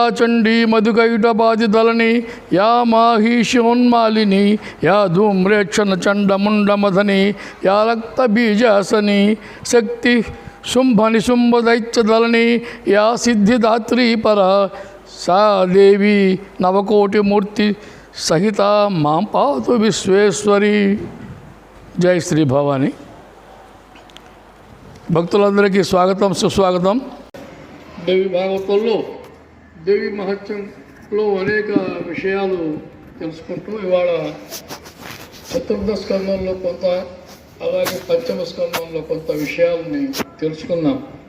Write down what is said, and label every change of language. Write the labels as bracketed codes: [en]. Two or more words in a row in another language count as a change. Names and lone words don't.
[sa] चंडी मधुकैटबाधिदलनी या माहिषोन्मालिनी या धूम्रेक्षण चंडमुंडमधनी या रक्तबीजासनी शक्ति शुंभ निशुंभ दैत्यदलनी या सिद्धिदात्री पर सा देवी नवकोटि मूर्ति सहिता मां पातु विश्वेश्वरी जय श्री भवानी [te] భక్తులందరికీ స్వాగతం సుస్వాగతం. దేవి భాగవతంలో దేవి మహత్యంలో అనేక విషయాలు తెలుసుకుంటూ ఇవాళ చతుర్థ స్కందంలో కొంత అలాగే పంచమ స్కందంలో కొంత విషయాలని తెలుసుకున్నాం.